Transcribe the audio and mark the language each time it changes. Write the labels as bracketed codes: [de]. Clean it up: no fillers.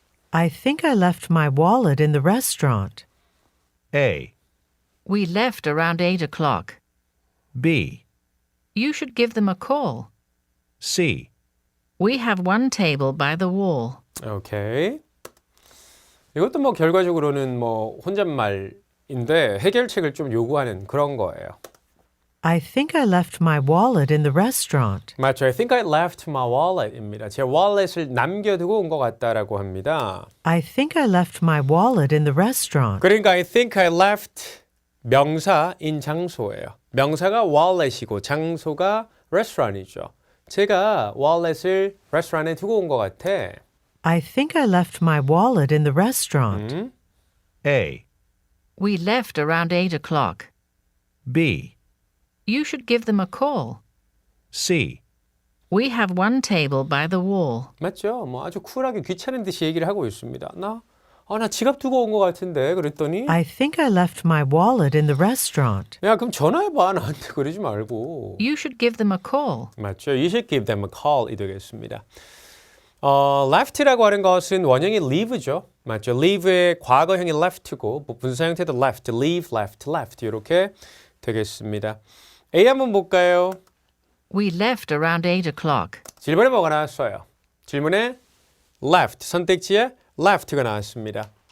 [en] I think I left my wallet in the restaurant. A. We left around 8 o'clock. B. You should give them a call. C. We have one table by the wall. [ko] 오케이. 이것도 뭐 결과적으로는 뭐 혼잣말인데 해결책을 좀 요구하는 그런 거예요. [en] I think I left my wallet in the restaurant. [ko] 맞죠. [en] I think I left my wallet입니다. [ko] 제 wallet을 남겨두고 온 것 같다라고 합니다. [en] I think I left my wallet in the restaurant. [ko] 그러니까 [en] I think I left [ko] 명사인 장소예요. 명사가 wallet이고 장소가 restaurant이죠. 제가 wallet을 레스토랑에 두고 온 것 같아. [en] I think I left my wallet in the restaurant. A. We left around 8 o'clock. B. You should give them a call. C. We have one table by the wall. [ko] 맞죠? 뭐 아주 쿨하게 귀찮은 듯이 얘기를 하고 있습니다. 나 지갑 두고 온 것 같은데 그랬더니 [en] I think I left my wallet in the restaurant. [ko] 야 그럼 전화해봐 나한테 그러지 말고. [en] You should give them a call. [ko] 맞죠? [en] You should give them a call이 되겠습니다. [ko] left라고 하는 것은 원형이 leave죠. 맞죠? leave의 과거형이 left고 분사 형태도 left, leave, left 이렇게 되겠습니다. A 한번 볼까요? [en] We left around 8 o'clock. [ko] 질문에 뭐가 나왔어요? 질문에 left, 선택지에 left가 나왔습니다.